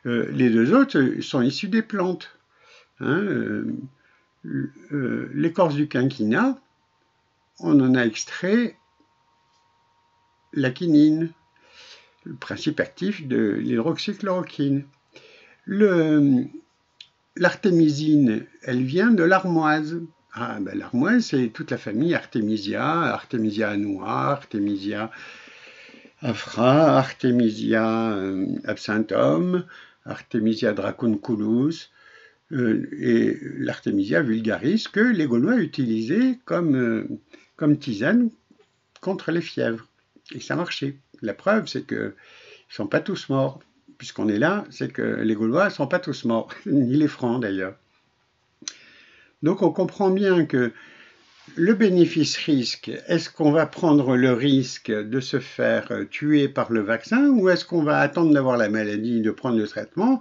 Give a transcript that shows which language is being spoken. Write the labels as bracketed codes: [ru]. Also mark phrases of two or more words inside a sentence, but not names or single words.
[fr] Les deux autres sont issus des plantes. Hein, l'écorce du quinquina, on en a extrait la quinine, le principe actif de l'hydroxychloroquine. L'artémisine, elle vient de l'armoise. Ah, ben, l'armoise, c'est toute la famille Artemisia, Artemisia annua, Artemisia afra, Artemisia absinthium, Artemisia dracunculus, et l'Artemisia vulgaris que les Gaulois utilisaient comme tisane contre les fièvres. Et ça marchait. La preuve, c'est qu'ils ne sont pas tous morts. Puisqu'on est là, c'est que les Gaulois ne sont pas tous morts, ni les Francs d'ailleurs. Donc on comprend bien que le bénéfice-risque, est-ce qu'on va prendre le risque de se faire tuer par le vaccin ou est-ce qu'on va attendre d'avoir la maladie, de prendre le traitement?